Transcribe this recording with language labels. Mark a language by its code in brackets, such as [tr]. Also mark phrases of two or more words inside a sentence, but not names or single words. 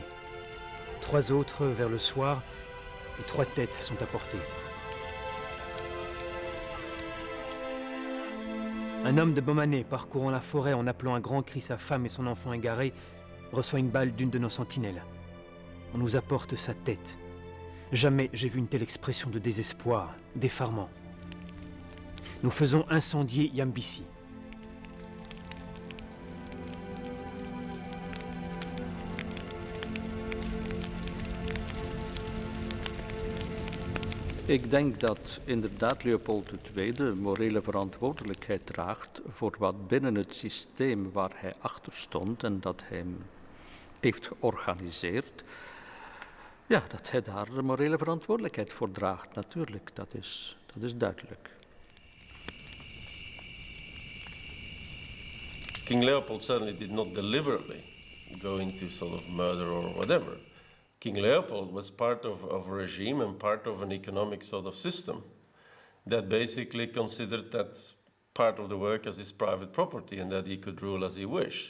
[fr] 3 autres vers le soir et 3 têtes sont apportées. Un homme de Bomané, parcourant la forêt en appelant un grand cri sa femme et son enfant égarés, reçoit une balle d'une de nos sentinelles. On nous apporte sa tête. Jamais j'ai vu une telle expression de désespoir, d'effarement. Nous faisons incendier Yambissi. [nl] Ik denk dat inderdaad Leopold II morele verantwoordelijkheid draagt voor wat binnen het systeem waar hij achter stond en dat hij heeft georganiseerd, ja, dat hij daar de morele verantwoordelijkheid voor draagt, natuurlijk, dat is duidelijk. [en] King Leopold certainly did not deliberately go into sort of murder or whatever. King Leopold was part of a regime and part of an economic sort of system that basically considered that part of the work as his private property and that he could rule as he wished.